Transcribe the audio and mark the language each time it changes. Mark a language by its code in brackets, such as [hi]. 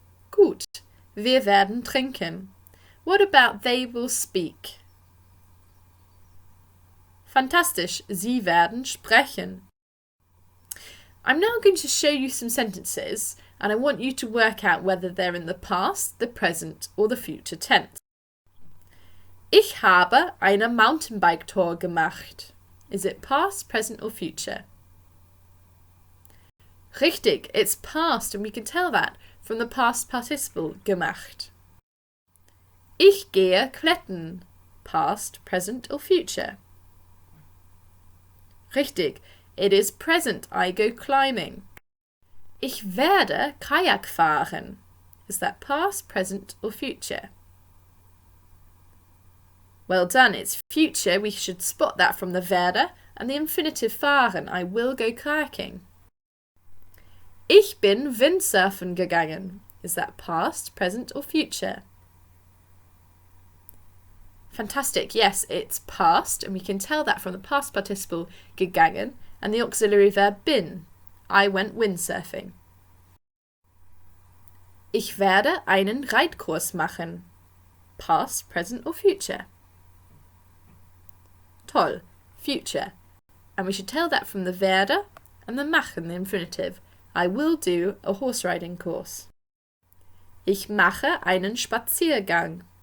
[en] Gut. [de] Wir werden trinken. [en] What about they will speak? Fantastisch. [de] Sie werden sprechen. [en] I'm now going to show you some sentences, and I want you to work out whether they're in the past, the present, or the future tense. [de] Ich habe eine Mountainbike-Tour gemacht. [en] Is it past, present or future? Richtig, it's past, and we can tell that from the past participle gemacht. [de] Ich gehe klettern. [en] Past, present or future? Richtig, it is present, I go climbing. [de] Ich werde Kajak fahren. [en] Is that past, present or future? Well done, it's future. We should spot that from the werde and the infinitive fahren. I will go kayaking. [de] Ich bin Windsurfen gegangen. [en] Is that past, present or future? Fantastic, yes, it's past, and we can tell that from the past participle gegangen and the auxiliary verb bin. I went windsurfing. [de] Ich werde einen Reitkurs machen. [en] Past, present or future? Toll, future. And we should tell that from the werde and the machen, the infinitive. I will do a horse riding course. [de] Ich mache einen Spaziergang.